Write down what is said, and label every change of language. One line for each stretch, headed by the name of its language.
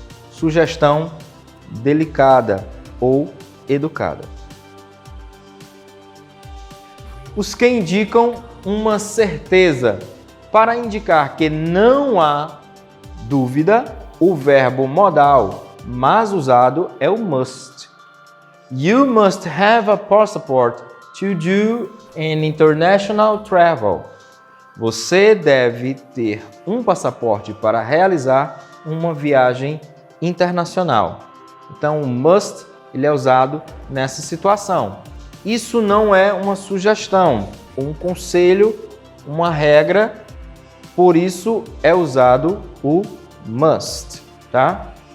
Portuguese: Sugestão delicada ou educada. Os que indicam uma certeza. Para indicar que não há dúvida, o verbo modal mais usado é o must.
English: You must have a passport to do an international travel.
Portuguese: Você deve ter um passaporte para realizar uma viagem internacional. Então, o must ele é usado nessa situação. Isso não é uma sugestão, um conselho, uma regra, por isso é usado o must, tá?